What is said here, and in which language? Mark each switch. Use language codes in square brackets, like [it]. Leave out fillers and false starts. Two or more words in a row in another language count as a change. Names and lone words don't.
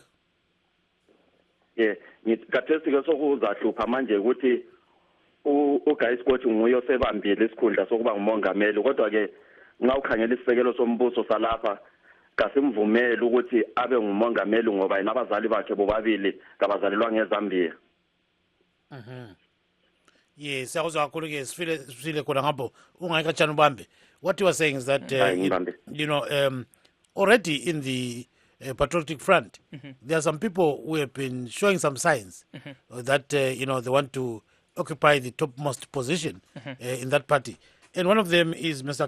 [nd] kathesi ke sokuzahlupha manje ukuthi uGuy Scott nguye osebambile isikhundla sokuba ngumongameli, kodwa ke nxa ukhangela isisekelo sombuso salapha kasimvumeli ukuthi abe ngumongameli ngoba yena abazali bakhe bobabili kabazalelwa ngeZambia. Yes, siyakuzwa kakhulu ke Sifile khona ngapho ungayikatshana ubambe. [en] What you were saying is that already in the Patriotic Front, there are some people who have been showing some signs that they want to occupy the topmost position in that party. And one of them is Mr.